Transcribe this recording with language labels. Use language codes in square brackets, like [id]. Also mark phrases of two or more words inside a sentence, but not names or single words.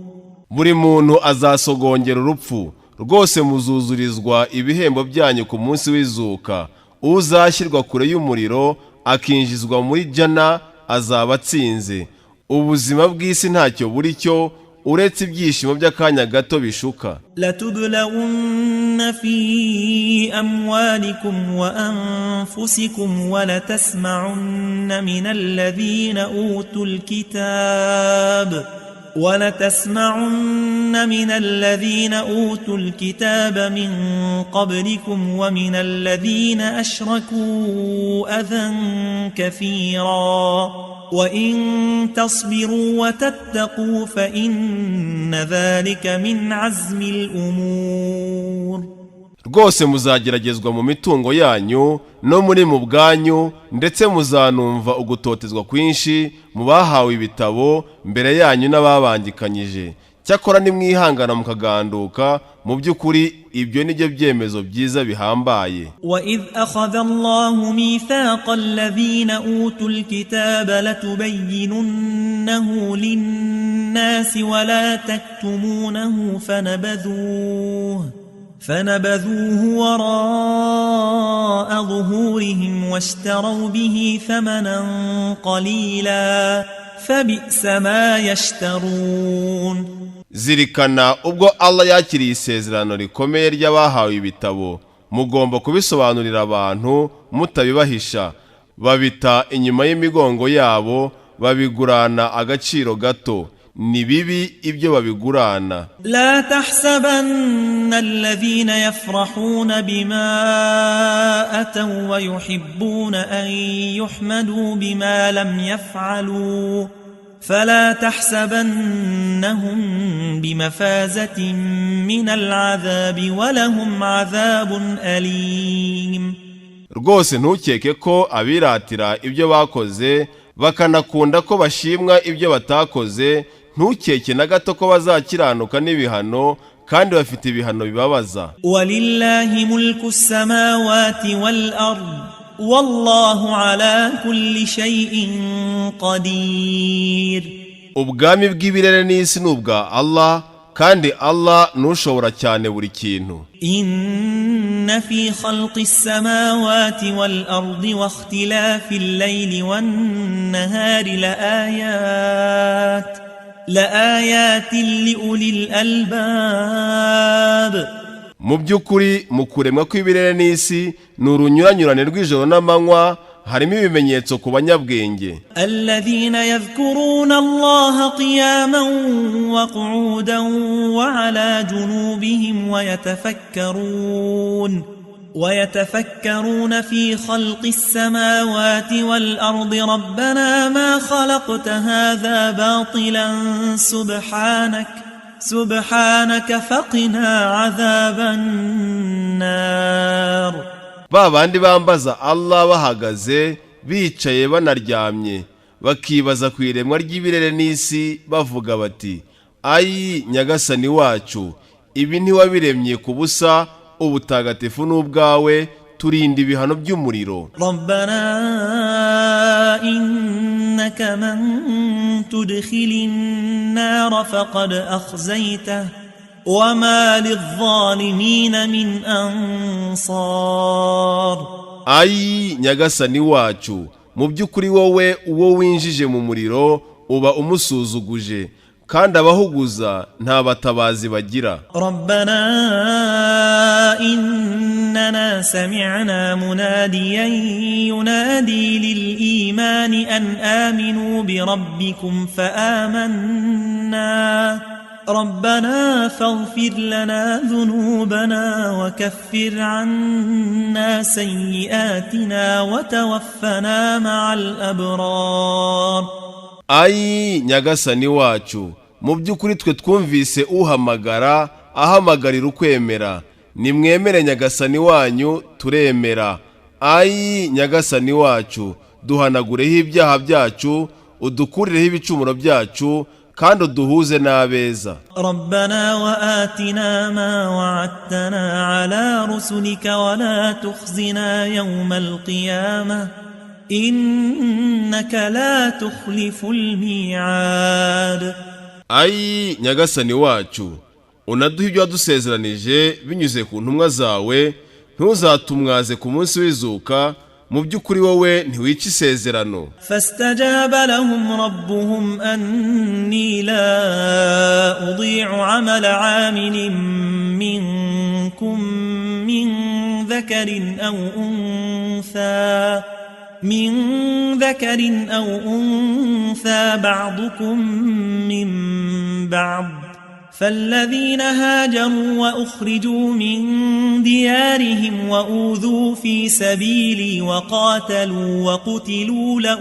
[rw] Buri muntu azasogongera urupfu, rwose muzuzurizwa ibihembo byanyu ku munsi w'izuka. Uzashyirwa kure y'umuriro akinjizwa muri jana azaba atsinze. Ubuzima bw'isi ntacyo buri cyo uretse ibyishimo by'akanya gato bishuka. [ar] لتبلغن في أموالكم وأنفسكم ولتسمعن من الذين أوتوا الكتاب من قبلكم ومن الذين أشركوا أذى كثيرا وإن تصبروا وتتقوا فإن ذلك من عزم الأمور. [rw] Rwose muzageragezwa mu mitungo yanyu no muri mu bwanyu, ndetse muzanumva ugutotezwa kwinshi mu bahawe ibitabo mbere yanyu n'ababangikanyije. cyakora nimwihangana mukaganduka mu by'ukuri ibyo nibyo byemezo byiza bihambaye. [ar] وَإِذْ أَخَذَ اللَّهُ مِيثَاقَ الَّذِينَ أُوتُوا الْكِتَابَ لَتُبَيِّنُنَّهُ لِلنَّاسِ وَلَا تَكْتُمُونَهُ فنبذوه وراء ظهورهم واشتروا به ثمنا قليلا فبئس ما يشترون. [rw] Zirikana ubwo Allah yakiriye isezerano rikomeye ry'abahawe ibitabo, mugomba kubisobanurira abantu mutabibahisha. Babita inyuma y'imigongo yabo, babigurana agaciro gato. Ni bibi ibyo babigurana. [ar] لا تحسبن الذين يفرحون بما أتوا ويحبون أن يحمدوا بما لم يفعلوا فلا تحسبنهم بمفازة من العذاب ولهم عذاب أليم. [rw] Rwose ntukeke ko abiratira ibyo bakoze bakanakunda ko bashimwa ibyo batakoze, ntukeke na gato ko bazakiranuka n'ibihano kandi bafite ibihano bibabaza. [ar] ولله ملك السماوات والأرض والله على كل شيء قدير. [rw] Ubwami bw'ibirere n'isi n'ubwa Allah, kandi Allah nushobora cyane buri kintu. [ar] إن في خلق السماوات والأرض واختلاف الليل والنهار لآيات لأولي الألباب. [rw] Mu by'ukuri mu kuremwa kw'ibirere n'isi n'urunyuranyurane rw'ijoro n'amanywa harimo ibimenyetso ku banyabwenge. [ar] الذين يذكرون الله قياما وقعودا وعلى جنوبهم ويتفكرون في خلق السماوات والأرض ربنا ما خلقت هذا باطلا سبحانك فقنا عذاب النار. [rw] Ba bandi bambaza Allah bahagaze bicaye banaryamye, bakibaza ku iremwa ry'ibirere n'isi bavuga bati, ayi nyagasani wacu, ibi ntiwabiremye ku busa, ubutagatifu n'ubwawe, turinda ibihano by'umuriro. [ar] ربنا إنك من تدخل النار فقد أخزيته وما للظالمين من أنصار. [rw] Ayi nyagasani wacu, mu by'ukuri wowe uwo winjije mu muriro uba umusuzuguje, kandi abahuguza nta batabazi bagira. [ar] ربنا إننا سمعنا مناديا ينادي للإيمان أن آمنوا بربكم فآمنا ربنا فاغفر لنا ذنوبنا وكفر عنا سيئاتنا وتوفنا مع الأبرار. [rw] Ayi nyagasani wacu, mu by'ukuri twe twumvise uhamagarira ukwemera, nimwemere nyagasani wanyu turemera. Ayi nyagasani wacu, duhanagureho ibyaha byacu, udukurireho ibicumuro byacu, kandi uduhuze n'abeza. [ar] ربنا وآتنا ما وعدتنا على رسلك ولا تخزنا يوم القيامة إنك لا تخلف الميعاد. [rw] Ayi nyagasani wacu, unaduha ibyo wadusezeranije binyuze ku ntumwa zawe, ntuzatumwaze ku munsi w'izuka, mu by'ukuri wowe ntiwica isezerano. [ar] فاستجاب لهم ربهم أني لا أضيع عمل عامل منكم من ذكر أو أنثى بعضكم من بعض فالذين هاجروا وأخرجوا من ديارهم وأوذوا في سبيلي وقاتلوا وقتلوا